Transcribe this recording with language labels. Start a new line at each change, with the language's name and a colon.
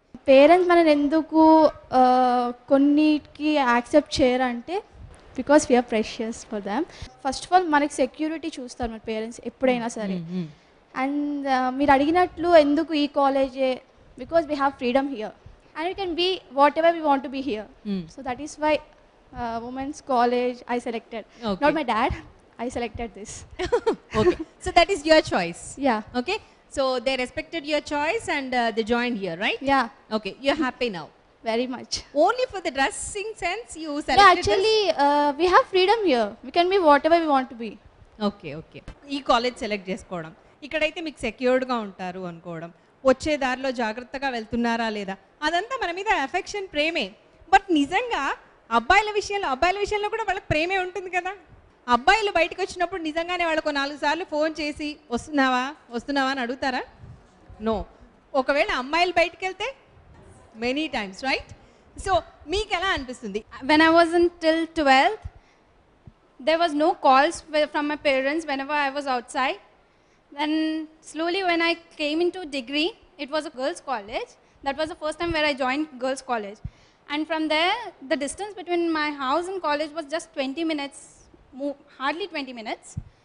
Telugu: Parents మనల్ని ఎందుకు కొన్నిటికి accept చేయరంటే
English: Because we are precious for them.
Telugu: First of all మనకి సెక్యూరిటీ చూస్తారు మన పేరెంట్స్ ఎప్పుడైనా సరే. అండ్ మీరు అడిగినట్లు ఎందుకు ఈ కాలేజే,
English: Because we have freedom here and we can be whatever we want to be here. So that is why women's college I selected. Okay. Not my dad, I selected this. Okay, so that is your choice. Yeah. Okay, so they respected your choice and they joined here, right? Yeah, Okay, you're happy now. very much. Only for the dressing sense you selected Yeah, actually we have freedom here. We can be whatever we want to be.
Telugu: Okay okay, ఈ college select చేసుకోవడం, ఇక్కడైతే మీకు సెక్యూర్డ్గా ఉంటారు అనుకోవడం, వచ్చే దారిలో జాగ్రత్తగా వెళ్తున్నారా లేదా, అదంతా మన మీద అఫెక్షన్, ప్రేమే. బట్ నిజంగా అబ్బాయిల విషయంలో కూడా వాళ్ళకి ప్రేమే ఉంటుంది కదా. అబ్బాయిలు బయటకు వచ్చినప్పుడు నిజంగానే వాళ్ళకు 4 సార్లు ఫోన్ చేసి వస్తున్నావా అని అడుగుతారా? నో. ఒకవేళ అమ్మాయిలు బయటకు వెళ్తే మెనీ టైమ్స్, రైట్? సో మీకు ఎలా అనిపిస్తుంది?
English: When I was until 12th, there was no calls from my parents whenever I was outside. Then slowly when I came into degree, it was a girls' college. That was the first time where I joined girls' college. And from there, the distance between my house and college was just 20 minutes, hardly 20 minutes.